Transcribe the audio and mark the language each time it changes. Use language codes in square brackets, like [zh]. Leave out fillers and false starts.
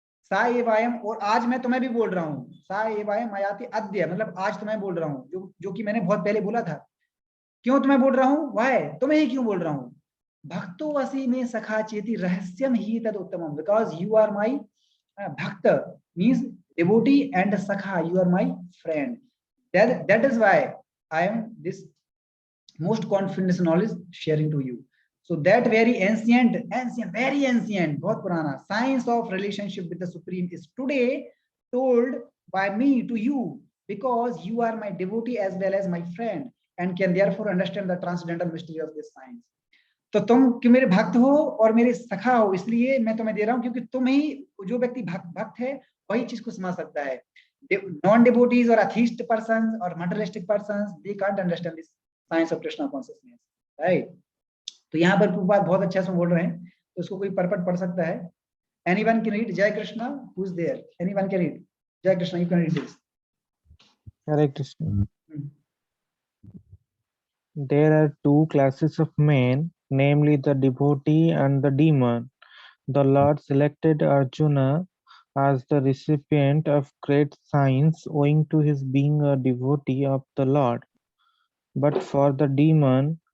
[hi] सा एवायम, और आज मैं तुम्हें भी बोल रहा हूँ। सा एवायम मयाति अद्य, मतलब आज तुम्हें बोल रहा हूँ, जो कि मैंने बहुत पहले बोला था। क्यों तुम्हें बोल रहा हूँ? [en] why, [hi] तुम्हें ही क्यों बोल रहा हूँ? [sa] भक्तो वसी में सखा चेति रहस्यम ही तद उत्तमम, [en] Because you are my bhakt, means devotee and sakha, you are my friend. That is why I am this most confidence knowledge sharing to you. So that very ancient, very ancient, [hi] बहुत पुराना [en] science of relationship with the supreme is today told by me to you, because you are my devotee as well as my friend and can therefore understand the transcendental mystery of this science. [hi] तो तुम कि मेरे भक्त हो और मेरे सखा हो, इसलिए मैं तुम्हें दे रहा हूँ, क्योंकि तुम ही, जो व्यक्ति भक्त है वही चीज को समझ सकता है। [en] Non devotees और atheist person और materialistic person, they can't understand this science of Krishna consciousness, right. [hi] तो यहाँ पर प्रभुपाद बहुत अच्छा से बोल रहे हैं, तो उसको कोई परपट पढ़ सकता है। [en] Anyone can read जय Krishna, who is there? Anyone can read जय Krishna, you can read this. Hare Krishna. There are two classes of men, namely the devotee and the demon. The Lord selected Arjuna as the recipient of great science owing to his being a devotee of the Lord. But for the demon,